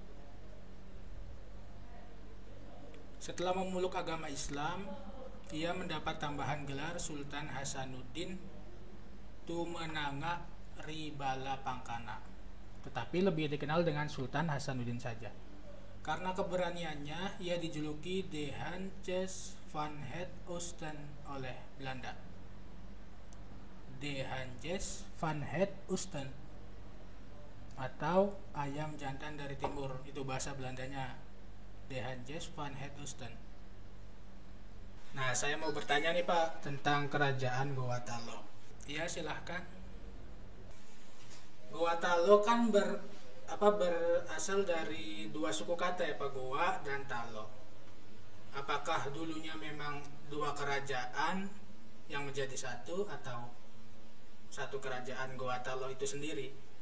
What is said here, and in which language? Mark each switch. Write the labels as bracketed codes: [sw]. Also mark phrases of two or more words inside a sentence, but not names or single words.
[id] Setelah memeluk agama Islam, ia mendapat tambahan gelar Sultan Hasanuddin Tumenanga Ribala Pangkana, tetapi lebih dikenal dengan Sultan Hasanuddin saja. Karena keberaniannya, ia dijuluki [nl] De Handjes van het Oosten [id] oleh Belanda. [nl] De Handjes van het Oosten [id] atau ayam jantan dari timur, itu bahasa Belandanya. [nl] De Handjes van het Oosten. [id] Nah, saya mau bertanya nih Pak tentang kerajaan Gowatalo. Iya, silahkan. Gowatalo kan berasal dari dua suku kata ya Pak, Goa dan Talo. Apakah dulunya memang dua kerajaan yang menjadi satu, atau satu kerajaan Gowatalo itu sendiri?